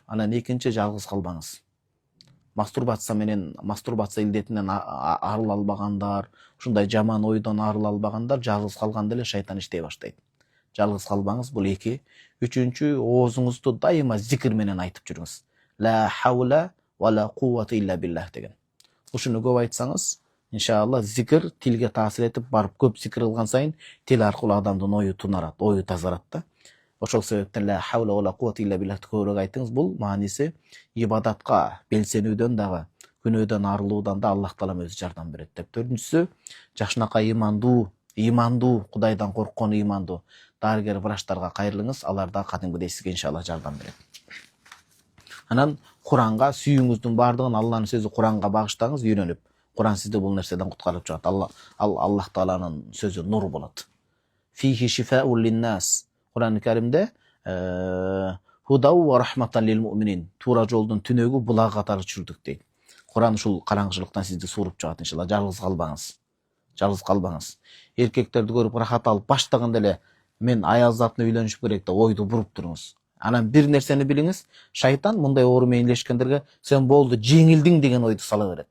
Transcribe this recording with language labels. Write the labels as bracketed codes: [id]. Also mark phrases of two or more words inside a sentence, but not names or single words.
[ky] Анан экинчи, жалгыз калбаңыз. Мастурбация илдетинен арыла албагандар, ушундай жаман ойдон арыла албагандар жалгыз калганда эле шайтан иштей баштайт. Жалгыз калбаңыз, бул 2. Үчүнчү, оозуңузду дайыма зикир менен айтып жүрүңүз. [ar] لا حول ولا قوة إلا بالله деген. [ky] Ушуну көп айтсаңыз, иншалла зикир тилге таасир этип, барып көп зикир кылган сайын тил аркылуу адамдын ою тунарат, ою тазарат да. Ошол себептен [ar] لا حول ولا قوة إلا بالله [ky] көбүрөөк айтыңыз. Бул мааниси ибадатка белсенүүдөн дагы, күнөөдөн арылуудан да Аллах таалам өзү жардам берет деп. 4-үнчүсү, жакшынакай ыймандуу, Кудайдан корккон ыймандуу дарыгер врачтарга кайрылыңыз, алар да кадимгидей сизге иншалла жардам берет. Анан Куранга сүйүүңүздүн бардыгын Алланын сөзү Куранга багыштаңыз, үйрөнүп. Куран сизди бул нерседен куткарып чыгат. Аллах тааланын сөзү нур болот. [ar] فيه شفاء للناس. Куран Каримде هدى ورحمة للمؤمنين. [ky] Туура жолдун түнөгү булак катары чүрдүк дейт. Куран ушул караңгычылыктан сизди сууруп чыгат иншалла. Жалгыз калбаңыз. Эркектерди көрүп рахат алып баштаганда эле мен аял затына үйлөнүшүм керек деп ойду буруп туруңуз. Анан бир нерсени билиңиз, шайтан мындай оору менен илешкендерге сен болду, жеңилдиң деген ойду сала берет.